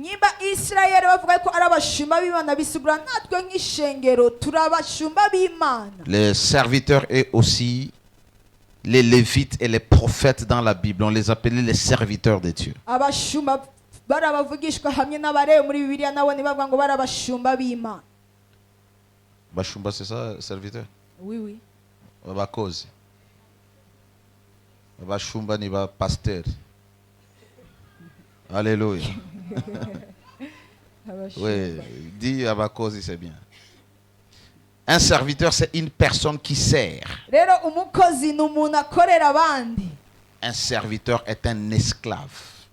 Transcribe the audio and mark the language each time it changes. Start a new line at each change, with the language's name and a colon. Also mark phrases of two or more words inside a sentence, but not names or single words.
French: Les serviteurs et aussi les Lévites et les prophètes dans la Bible, on les appelait les serviteurs de Dieu. Bashumba, c'est ça, serviteur? Oui, oui.
Kinyarwanda: Bakozi. Bashumba ni ba pasteur.
French: Alléluia. Oui, dis Abakozi, c'est bien. Un serviteur, c'est une personne qui sert. Un serviteur est un esclave.